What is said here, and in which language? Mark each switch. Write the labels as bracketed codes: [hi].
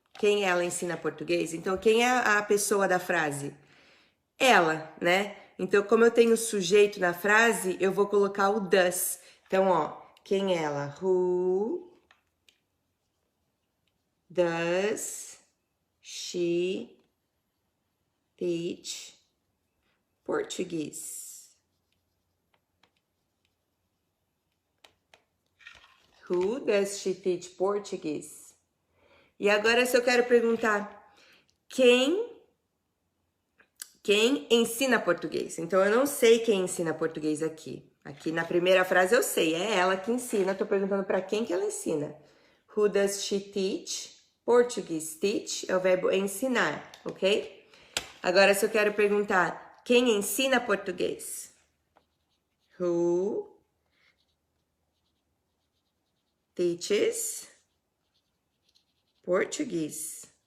[pt] Quem ela ensina português? Então, quem é a pessoa da frase? Ela, né? Então, como eu tenho sujeito na frase, eu vou colocar o does. Então, ó, quem é ela? [en] Who does she teach Portuguese? Who does she teach Portuguese? [pt] E agora, se eu quero perguntar quem ensina português? Então, eu não sei quem ensina português aqui. Aqui na primeira frase eu sei, é ela que ensina. Tô perguntando para quem que ela ensina. [en] Who does she teach? Portuguese. [pt] Teach é o verbo ensinar, ok? Agora, se eu quero perguntar quem ensina português? [en] Who teaches Portuguese?